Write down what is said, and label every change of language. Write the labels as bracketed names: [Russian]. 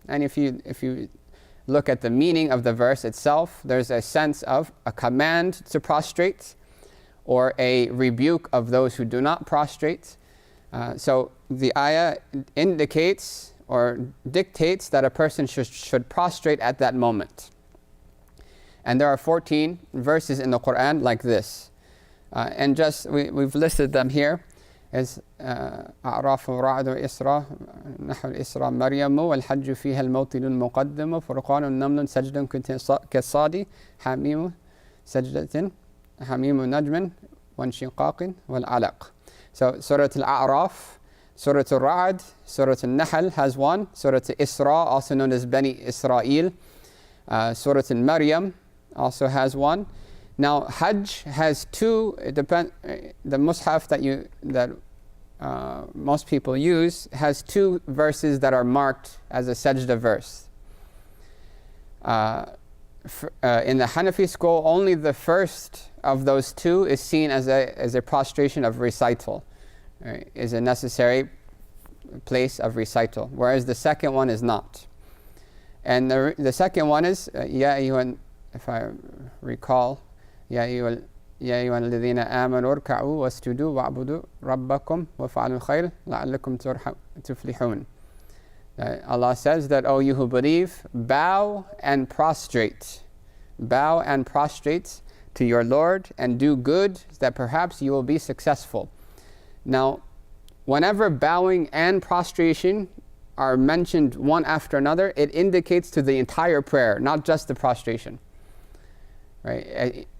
[English] And if you look at the meaning of the verse itself, there's a sense of a command to prostrate or a rebuke of those who do not prostrate. So the ayah indicates or dictates that a person should prostrate at that moment. And there are 14 verses in the Quran like this. And just we've listed them here. is [Arabic] أعراف ورعد وإسراء نحو الإسراء مريم والحج فيها الموطن المقدم فرقان النمل سجد كالصاد حميم سجدة حميم نجم وانشقاق والعلق. [English] So Surah Al-A'raf, Surah Al-Ra'd, Surah Al-Nahl has one, Surah Al-Isra, also known as Bani Israel, Surah Al-Maryam also has one. Now Hajj has two. The Mus'haf that most people use has two verses that are marked as a sajda verse. In the Hanafi school, only the first of those two is seen as a prostration of recital, right? Is a necessary place of recital, whereas the second one is not. And the second one is if I recall, [Arabic] يا أيها الذين آمنوا اركعوا واسجدوا واعبدوا ربكم وافعلوا الخير لعلكم تفلحون. [English] Allah says that, oh, you who believe, bow and prostrate to your Lord and do good, that perhaps you will be successful. Now, whenever bowing and prostration are mentioned one after another, it indicates to the entire prayer, not just the prostration, right?